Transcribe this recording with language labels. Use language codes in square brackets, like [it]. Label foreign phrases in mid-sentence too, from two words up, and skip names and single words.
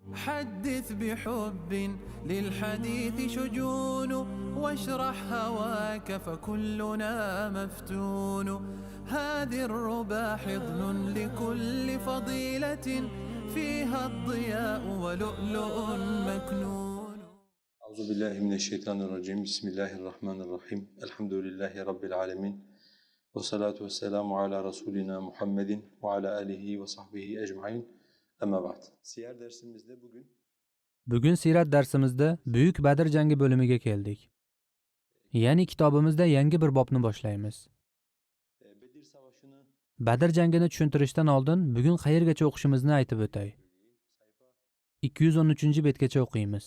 [ar] حدث بحب للحديث شجون واشرح هواك فكلنا مفتون هذه الربا حضن لكل فضيلة فيها الضياء ولؤلؤ مكنون. أعوذ بالله من الشيطان الرجيم. بسم الله الرحمن الرحيم. الحمد لله رب العالمين. والصلاة والسلام على رسولنا محمد وعلى آله وصحبه أجمعين. أما بعد. [tr] Siyer dersimizde [uz] Bugun sirat darsimizda Buyuk Badr jangi bo'limiga keldik. Ya'ni kitobimizda yangi bir bobni boshlaymiz. [tr] Bedir Savaşı'nı [uz] Badr jangini tushuntirishdan oldin bugun qayergacha o'qishimizni aytib o'tay. 213-betgacha o'qiymiz.